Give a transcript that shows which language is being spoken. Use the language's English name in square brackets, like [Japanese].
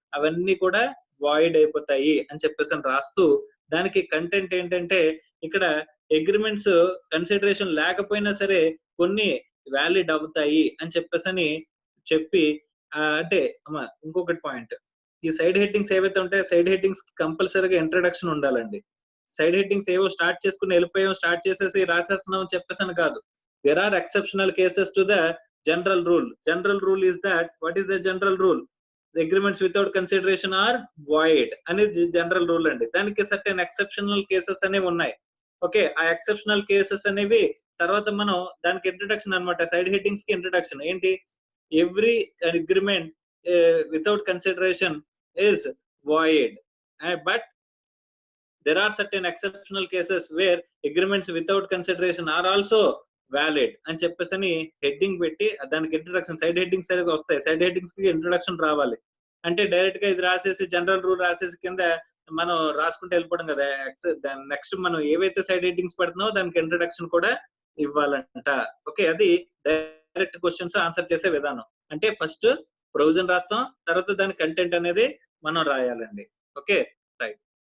[Telugu] అవన్నీ కూడా వాయిడ్ అయిపోతాయి అని చెప్పేసని రాస్తూ దానికి కంటెంట్ ఏంటంటే ఇక్కడ అగ్రీమెంట్స్ కన్సిడరేషన్ లేకపోయినా సరే కొన్ని వాలిడ్ అవుతాయి అని చెప్పేసని చెప్పి అంటే ఇంకొకటి పాయింట్. ఈ సైడ్ హెడ్డింగ్స్ ఏవైతే ఉంటాయో సైడ్ హెడ్డింగ్స్ కంపల్సరీగా ఇంట్రడక్షన్ ఉండాలండి. సైడ్ హెడ్డింగ్స్ ఏవో స్టార్ట్ చేసుకొని వెళ్ళిపోయాం, స్టార్ట్ చేసేసి రాసేస్తున్నాం అని చెప్పేసని కాదు. [English] There are exceptional cases to the general rule. General rule is that what is the general rule? The agreements without consideration are void [Telugu] అనేది జనరల్ రూల్ అండి. దానికి సర్టెన్ ఎక్సెప్షనల్ కేసెస్ అనేవి ఉన్నాయి. ఓకే. ఆ ఎక్సెప్షనల్ కేసెస్ అనేవి తర్వాత మనం దానికి ఇంట్రడక్షన్ అన్నమాట. సైడ్ హెడ్డింగ్స్ కి ఇంట్రడక్షన్ ఏంటి? [English] Every agreement without consideration is void. But there are certain exceptional cases where agreements without consideration are also valid [Telugu] అని చెప్పేసని హెడ్డింగ్ పెట్టి దానికి ఇంట్రడక్షన్ సైడ్ హెడ్డింగ్స్ అనేవి వస్తాయి. సైడ్ హెడ్డింగ్స్ కి ఇంట్రడక్షన్ రావాలి. అంటే డైరెక్ట్ గా ఇది రాసేసి జనరల్ రూల్ రాసేసి కింద మనం రాసుకుంటూ వెళ్ళిపోవడం కదా. నెక్స్ట్ మనం ఏవైతే సైడ్ హెడ్డింగ్స్ పెడుతున్నామో దానికి ఇంట్రడక్షన్ కూడా ఇవ్వాలంట. ఓకే. అది డైరెక్ట్ క్వశ్చన్స్ ఆన్సర్ చేసే విధానం. అంటే ఫస్ట్ ప్రొవిజన్ రాస్తాం, తర్వాత దాని కంటెంట్ అనేది మనం రాయాలండి. ఓకే. రైట్.